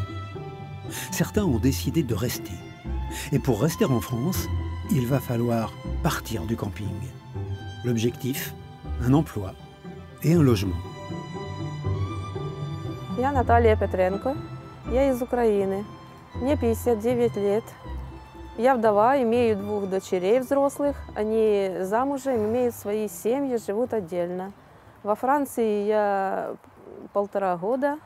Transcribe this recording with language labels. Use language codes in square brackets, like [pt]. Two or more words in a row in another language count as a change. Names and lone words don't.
[fr] Certains ont décidé de rester. Et pour rester en France, il va falloir partir du camping. L'objectif, un emploi et un logement. [ru] Я Наталья Петренко, я из Украины. Мне 59 лет. Я вдова, имею 2 дочерей взрослых. Они замужем, имеют свои семьи, живут отдельно. Во Франции я 1,5 года.